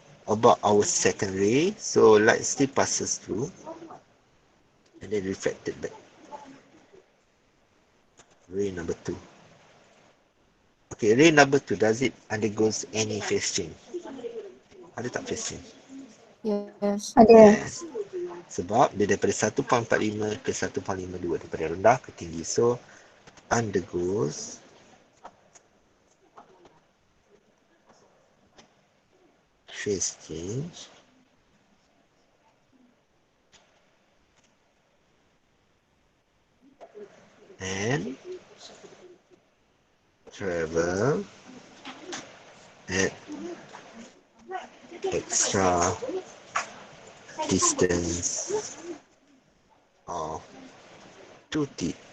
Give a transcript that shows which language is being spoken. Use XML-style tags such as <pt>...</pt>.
<en>About our second ray. So light still passes through. And then reflected back. Ray number 2. Okay, ray number 2. Does it undergoes any phase change?</en> <ms>Ada tak phase change?</ms> <en>Yes.</en> <ms>Ada.</ms> <en>Yes.</en> <ms>Sebab dia daripada 1.45 ke 1.52, daripada rendah ke tinggi.</ms> <en>So undergoes phase change and travel at extra distance of 2t.</en>